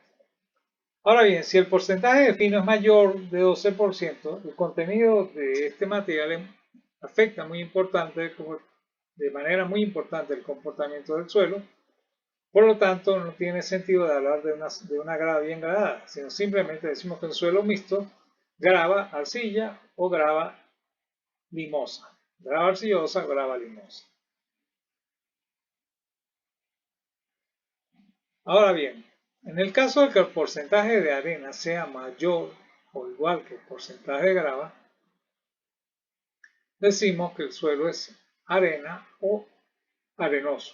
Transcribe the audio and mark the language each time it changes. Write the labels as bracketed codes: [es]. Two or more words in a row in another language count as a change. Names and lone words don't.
[es] Ahora bien, si el porcentaje de fino es mayor de 12%, el contenido de este material afecta de manera muy importante el comportamiento del suelo. Por lo tanto, no tiene sentido de hablar de una grava bien gradada, sino simplemente decimos que un suelo mixto grava arcilla o grava limosa. Grava arcillosa, grava limosa. Ahora bien, en el caso de que el porcentaje de arena sea mayor o igual que el porcentaje de grava, decimos que el suelo es arena o arenoso.